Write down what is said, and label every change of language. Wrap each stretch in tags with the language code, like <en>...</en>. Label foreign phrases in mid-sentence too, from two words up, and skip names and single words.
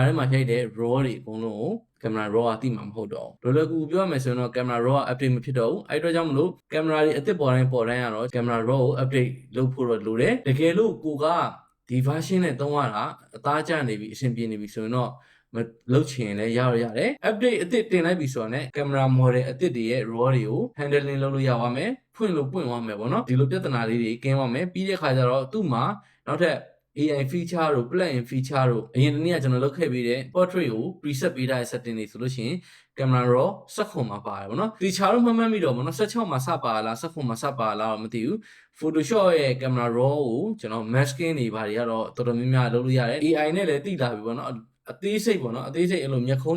<my>ထဲမှာရိုက်တဲ့ raw တွေအကုန်လုံးကို</my> <en>camera raw</en> <my>ကသိမှာမဟုတ်တော့ဘူးလွယ်လွယ်ကူကူပြောရမယ်ဆိုရင်တော့</my> <en>camera raw</en> <my>က update မဖြစ်တော့ဘူးအဲ့တော့ကြောင့်မလို့ camera တွေအသစ်ပေါ်တိုင်းကတော့</my> <en>camera raw</en> <my>ကို update လုပ်ဖို့တော့လိုတယ်တကယ်လို့ကိုကဒီ version နဲ့သုံးရတာအသားကျနေပြီအဆင်ပြေနေပြီဆိုရင်တော့မလုပ်ချင်လည်းရတယ် update အသစ်တင်လိုက်ပြီဆိုတော့ね</my> <en>camera model</en> <my>အသစ်တွေရဲ့ raw တွေကို handling လုပ်လို့ရပါမယ်ဖွ င့်လို့ပွင့်သွားမယ်ပေါ့နော်ဒီလိုပြဿနာလေးတွေကင်းသွားမယ်ပြီးတဲ့ခါကျတော့သူ့မှာနောက်ထပ်</my> <en>AI feature</en> <my>တို့</my> <en>plug-in feature</en> <my>တို့အရင်တနေ့ကကျွန်တော်လုပ်ခဲ့ပြီးတဲ့ portrait ကို preset ပေးထားတဲ့ setting တွေဆိုလို့ရှိရင်</my> <en>camera raw</en> <my>16မှာပါတယ်ပေါ့နော်ဒီခြားတော့မှတ်မိတော့ပေါ့နော်16 မှာစပါလား16မှာစပါလားတော့မသိဘူး Photoshop ရဲ့</my> <en>camera raw</en> <my>ကိုကျွန်တော် masking တွေဘာတွေကတော့တော်တော်များများလုပ်လို့ရတယ် AI နဲ့လည်းသိလာပြီပေါ့နော်အသေးစိတ်ပေါ့နော်အသေးစိတ်အဲ့လိုမျက်ခုံးတွေ</my>